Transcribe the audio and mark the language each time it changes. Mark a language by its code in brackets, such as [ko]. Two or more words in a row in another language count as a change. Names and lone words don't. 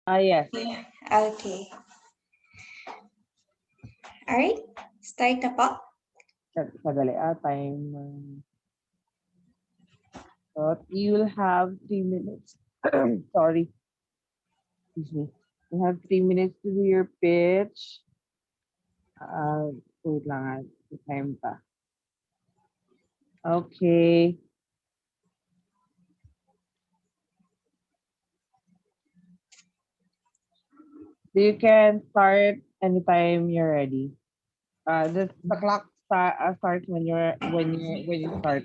[en] Yes. Yeah. Okay. All right. [tl] Start na po. Sadali, [en] time. So you will have 3 minutes. Sorry, excuse me. You have 3 minutes to do your pitch. [tl] Wait lang, time pa. [en] Okay. So you can start anytime you're ready. The clock starts when you start.